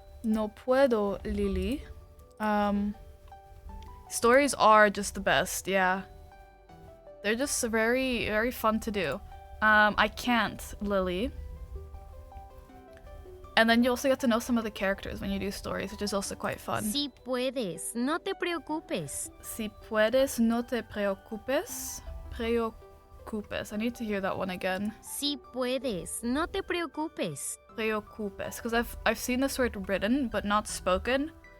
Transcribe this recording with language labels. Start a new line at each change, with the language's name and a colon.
Spanish: No puedo, Lily.
English: Stories are just the best, yeah. They're just very, very fun to do. I can't, Lily. And then you also get to know some of the characters when you do stories, which is also quite fun.
Spanish: Si puedes, no te preocupes. Si puedes, no te preocupes. Preocupes.
English: I need to hear that one again.
Spanish: Si puedes, no te preocupes. Preocupes.
English: Because I've seen this word written, but not spoken.